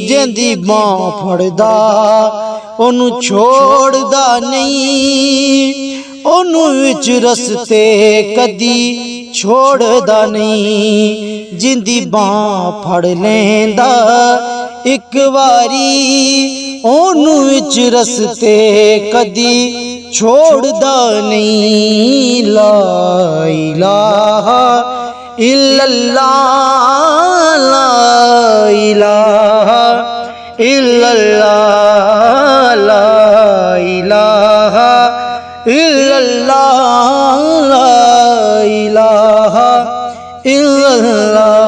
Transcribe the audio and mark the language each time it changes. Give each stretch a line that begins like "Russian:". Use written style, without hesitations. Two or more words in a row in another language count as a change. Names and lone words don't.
Punjabi: ਜਿੰਦੀ ਬਾਂਹ ਫੜਦਾ ਓਨੂੰ ਛੋੜਦਾ ਨਹੀਂ, ਓਨੂੰ ਵਿਚ ਰਸਤੇ ਕਦੀ ਛੋੜਦਾ ਨਹੀਂ। ਜਿੰਦੀ ਬਾਂਹ ਫੜ ਲੈਂਦਾ ਇੱਕ ਵਾਰੀ, ਓਨੂੰ ਵਿਚ ਰਸਤੇ ਕਦੀ ਛੋੜਦਾ ਨਹੀਂ।
Arabic: لا إله إلا الله، لا إله إلا الله، لا إله إلا الله، لا إله إلا الله.